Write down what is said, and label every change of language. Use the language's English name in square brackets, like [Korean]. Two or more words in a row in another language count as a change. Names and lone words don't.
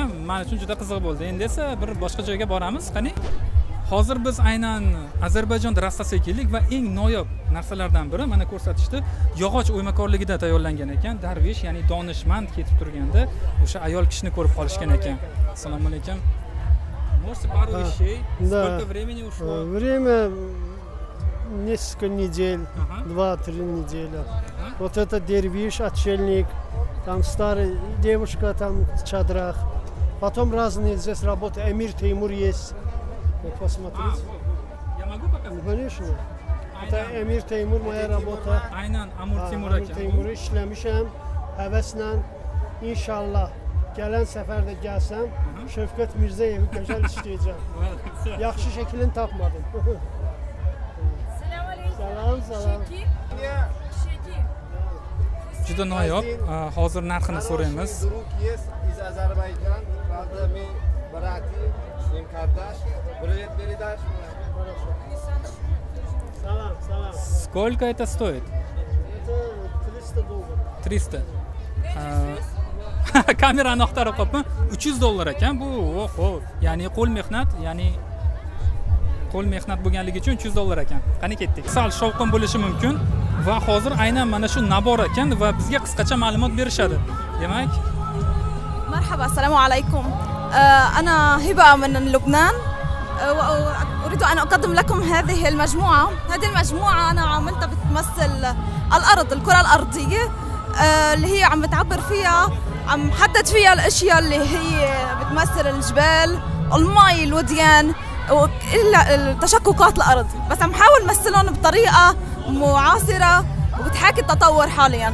[Uzbek] Men uchun juda qiziq bo'ldi. Endi esa bir boshqa joyga boramiz. Qani? Hozir biz aynan Ozarbayjonda rastasiga keldik va eng noyob narsalardan biri mana ko'rsatishdi. Yog'och o'ymakorligida tayyorlangan ekan. Darvish, ya'ni donishmand ketib turganda o'sha ayol kishini ko'rib qolishgan ekan. Assalomu alaykum. [Russian] Можете пару вещей? Сколько времени ушло? Время несколько недель, 2-3 недели. Вот это дервиш, отшельник, там старая девушка, там в чадрах. Потом разные здесь работы. Эмир Теймур есть. Вот посмотрите. Я могу показать? Конечно. Это Эмир Теймур, моя работа. [Turkish] Aynen Amir Temur Amir Teymur'u işlemişim. Hevesle inşallah gelen seferde gelsem Şevket Mirzeyev'i güzel işleyeceğim. [Azerbaijani] Yaxşı şeklini tapmadım. Salam, salam. [Uzbek] Juda noyob. Hozir narxini so'raymiz. [Russian] Из Азербайджана, правда, мы братья, с ним Кардаш. Привет, передашь? [Azerbaijani] Salam, salam. [Russian] Сколько это стоит? Это $300. 300. [Uzbek] Kamerani axtarib qolibman. $300 ekan bu. Oho, ya'ni qo'l mehnat, ya'ni qo'l mehnat bo'lganligi uchun $300 ekan. Qani ketdik. Sal shovqin bo'lishi mumkin va hozir aynan mana shu nabor ekan va bizga qisqacha ma'lumot berishadi. Demak, [Arabic] مرحبا السلام عليكم. أنا هبة من لبنان وأريد أن أقدم لكم هذه المجموعة. هذه المجموعة أنا عملتها بتمثل الأرض، الكرة الأرضية اللي هي عم بتعبر فيها، عم حدد فيها الأشياء اللي هي بتمثل الجبال، المي، الوديان، تشققات الأرض، بس عم حاول مثلهم بطريقة معاصرة وبتحاكي التطور حاليا.